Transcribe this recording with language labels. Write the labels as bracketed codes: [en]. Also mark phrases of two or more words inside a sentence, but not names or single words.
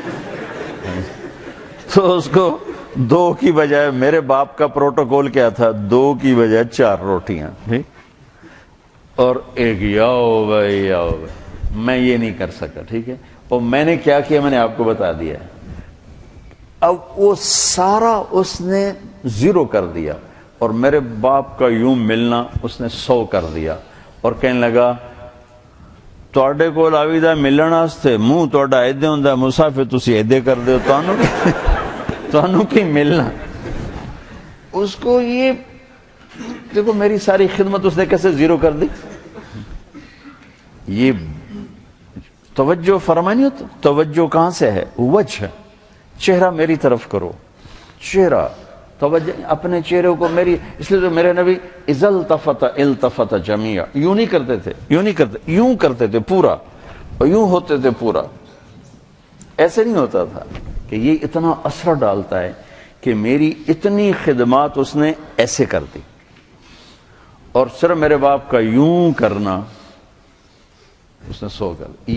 [ur] تو اس کو 2 کی بجائے، میرے باپ کا پروٹوکول کیا تھا، 2 کی بجائے 4 روٹیاں، ٹھیک، اور ایک آؤ بھائی آؤ بھائی. میں یہ نہیں کر سکا، ٹھیک ہے. اور میں نے کیا کیا میں نے آپ کو بتا دیا ہے. اب وہ سارا اس نے 0 کر دیا، اور میرے باپ کا یوں ملنا اس نے 100 کر دیا. [pa] اور کہنے لگا تواڈے کول آویدا ملن واسطے منہ تواڈا ایدے ہوندا مسافر تسی ایدے کر دیو، تانوں کی ملنا. [ur] اس کو یہ دیکھو میری ساری خدمت اس نے کیسے 0 کر دی. یہ توجہ فرمانی ہوتا. توجہ کہاں سے ہے؟ وجہ، چہرہ میری طرف کرو، چہرہ توجہ اپنے چہرے کو میری. اس لیے تو میرے نبی [ar] اذا التفت التفت جميعا، [ur] یوں نہیں کرتے تھے، یوں نہیں کرتے، یوں کرتے تھے پورا، اور یوں ہوتے تھے پورا. ایسے نہیں ہوتا تھا کہ یہ اتنا اثر ڈالتا ہے کہ میری اتنی خدمات اس نے ایسے کر دی. اور صرف میرے باپ کا یوں کرنا اس نے 100 کر دی.